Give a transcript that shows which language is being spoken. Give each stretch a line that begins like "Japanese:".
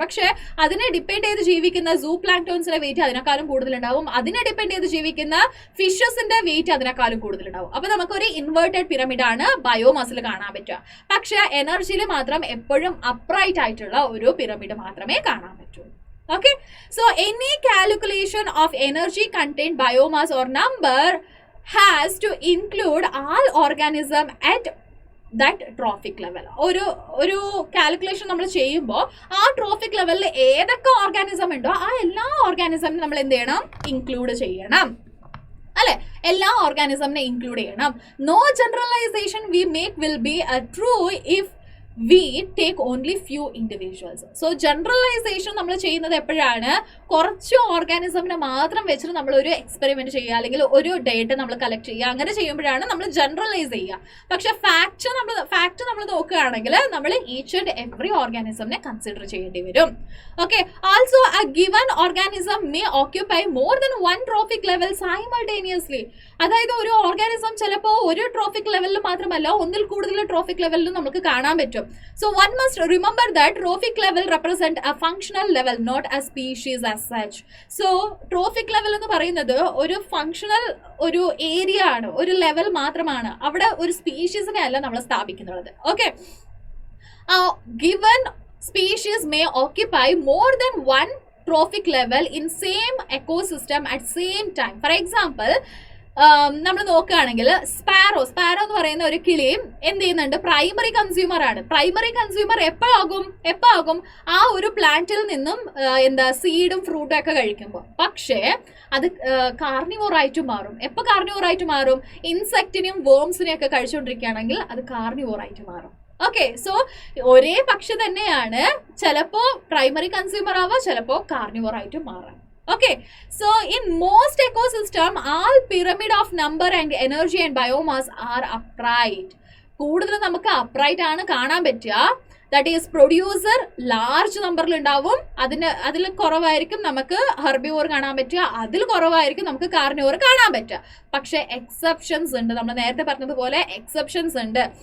Malayalam: പക്ഷെ അതിനെ ഡിപ്പെൻഡ് ചെയ്ത് ജീവിക്കുന്ന സൂ പ്ലാങ്ക്ടോൺസിന്റെ വെയിറ്റ് അതിനേക്കാളും കൂടുതലുണ്ടാവും, അതിനെ ഡിപ്പെൻഡ് ചെയ്ത് ജീവിക്കുന്ന ഫിഷസിന്റെ വെയിറ്റ് അതിനേക്കാളും കൂടുതലുണ്ടാവും. അപ്പൊ നമുക്കൊരു ഇൻവേർട്ടഡ് പിരമിഡ് ആണ് ബയോമാസിൽ കാണാൻ പറ്റുക. പക്ഷെ എനർജിയിൽ മാത്രം എപ്പോഴും അപ്രൈറ്റ് ആയിട്ടുള്ള ഒരു പിരമിഡ് മാത്രമേ കാണാൻ പറ്റൂ.
English: Okay, so any calculation of energy contained biomass or number has to include all organism at that trophic level.
Malayalam: ഒരു കാൽക്കുലേഷൻ നമ്മൾ ചെയ്യുമ്പോൾ ആ ട്രോഫിക് ലെവലിൽ ഏതൊക്കെ ഓർഗാനിസം ഉണ്ടോ ആ എല്ലാ ഓർഗാനിസമിനും നമ്മൾ എന്ത് ചെയ്യണം? ഇൻക്ലൂഡ് ചെയ്യണം, അല്ലെ? എല്ലാ ഓർഗാനിസമിനെ ഇൻക്ലൂഡ് ചെയ്യണം.
English: No generalization we make will be true if we take only few individuals.
Malayalam: So generalization നമ്മൾ ചെയ്യുന്നത് എപ്പോഴാണ്? കുറച്ച് ഓർഗാനിസമിനെ മാത്രം വെച്ചിട്ട് നമ്മൾ ഒരു എക്സ്പെരിമെന്റ് ചെയ്യുക, അല്ലെങ്കിൽ ഒരു ഡേറ്റ നമ്മൾ കളക്ട് ചെയ്യുക, അങ്ങനെ ചെയ്യുമ്പോഴാണ് നമ്മൾ ജനറലൈസ് ചെയ്യുക. പക്ഷെ ഫാക്ട് നമ്മൾ നോക്കുകയാണെങ്കിൽ നമ്മൾ ഈച്ച് ആൻഡ് എവറി ഓർഗാനിസമിനെ കൺസിഡർ ചെയ്യേണ്ടി വരും.
English: Okay, also a given organism may occupy more than one trophic level simultaneously.
Malayalam: അതായത് ഒരു ഓർഗാനിസം ചിലപ്പോൾ ഒരു ട്രോഫിക് ലെവലിൽ മാത്രമല്ല ഒന്നിൽ കൂടുതൽ ട്രോഫിക് ലെവലിലും നമുക്ക് കാണാൻ പറ്റും.
English: So one must remember that trophic level represent a functional level, not a species as such.
Malayalam: So trophic level എന്ന് പറയുന്നത് ഒരു ഫങ്ഷണൽ ഒരു ഏരിയ ആണ്, ഒരു ലെവൽ മാത്രമാണ്. അവിടെ ഒരു സ്പീഷീസിനെ അല്ല നമ്മൾ സ്ഥാപിക്കുന്നത്.
English: Okay, given species may occupy more than one trophic level in same ecosystem at same time. For example,
Malayalam: നമ്മൾ നോക്കുകയാണെങ്കിൽ സ്പാരോ എന്ന് പറയുന്ന ഒരു കിളിയും എന്ത് ചെയ്യുന്നുണ്ട്, പ്രൈമറി കൺസ്യൂമർ ആണ്. പ്രൈമറി കൺസ്യൂമർ എപ്പോഴാകും ആ ഒരു പ്ലാന്റിൽ നിന്നും സീഡും ഫ്രൂട്ടും ഒക്കെ കഴിക്കുമ്പോൾ. പക്ഷേ അത് കാർണിവോറായിട്ട് മാറും. എപ്പോൾ കാർണിവോറായിട്ട് മാറും? ഇൻസെക്റ്റിനെയും വേംസിനെയും ഒക്കെ കഴിച്ചുകൊണ്ടിരിക്കുകയാണെങ്കിൽ അത് കാർണിവോറായിട്ട് മാറും. ഓക്കെ, സോ ഒരേ പക്ഷി തന്നെയാണ്, ചിലപ്പോ പ്രൈമറി കൺസ്യൂമർ ആവാം, ചിലപ്പോ കാർണിവോർ ആയിട്ട് മാറാം.
English: Okay, so in most ecosystem, all pyramid of number and energy and biomass are upright.
Malayalam: കൂടുതൽ നമുക്ക് upright ആണ് കാണാൻ പറ്റുക. ദാറ്റ് ഈസ് പ്രൊഡ്യൂസർ ലാർജ് നമ്പറിൽ ഉണ്ടാവും, അതിൽ കുറവായിരിക്കും നമുക്ക് ഹെർബിവോർ കാണാൻ പറ്റുക, അതിൽ കുറവായിരിക്കും നമുക്ക് കാർണിവോർ കാണാൻ പറ്റുക. പക്ഷേ എക്സെപ്ഷൻസ് ഉണ്ട്. നമ്മൾ നേരത്തെ പറഞ്ഞതുപോലെ എക്സെപ്ഷൻസ് ഉണ്ട്.